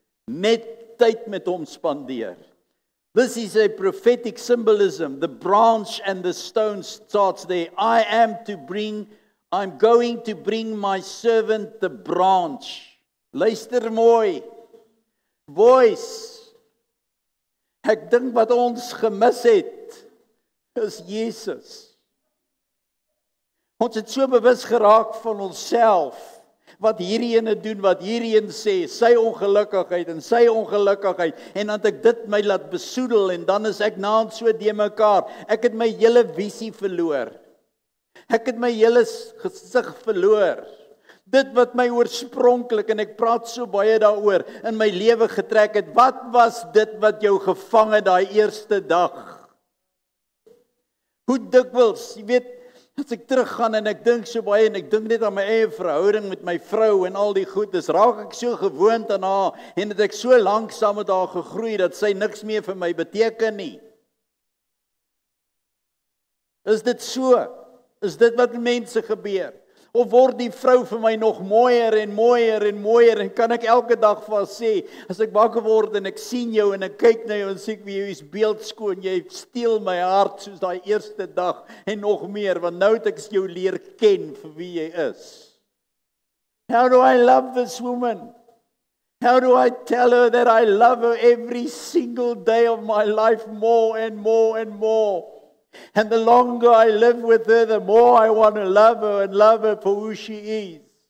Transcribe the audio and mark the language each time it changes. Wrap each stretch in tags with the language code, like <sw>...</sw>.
<af>Net tyd met hom spandeer.</af> <en>This is a prophetic symbolism. The branch and the stone starts there. I'm going to bring my servant the branch.</en> <af>Luister mooi. Voice. Ek dink wat ons gemis het is Jesus. Ons het so bewus geraak van onsself. Wat hierdie ene doen, wat hierdie een sê, sy ongelukkigheid, en dan het ek dit my laat besoedel, en dan is ek naand so de mekaar. Ek het my hele visie verloor. Ek het my hele gesig verloor. Dit wat my oorspronklik, en ek praat so baie daaroor, in my lewe getrek het, wat was dit wat jou gevang het daai eerste dag? Hoe dikwels, jy weet, as ek teruggaan en ek dink so baie en ek dink net aan my eie verhouding met my vrou en al die goed, dis raak ek so gewoond aan haar en het ek so lank saam met haar gegroei dat sy niks meer vir my beteken nie. Is dit so? Is dit wat met mense gebeur? Of word die vrou vir my nog mooier en mooier en mooier en kan ek elke dag vir haar sê, as ek wakker word en ek sien jou en ek kyk na jou en sê ek jy is beeldskoon, jy steel my hart soos daai eerste dag en nog meer, want nou het ek jou leer ken vir wie jy is.</af> <en>How do I love this woman? How do I tell her that I love her every single day of my life more and more and more? And the longer I live with her, the more I want to love her and love her for who she is.</en>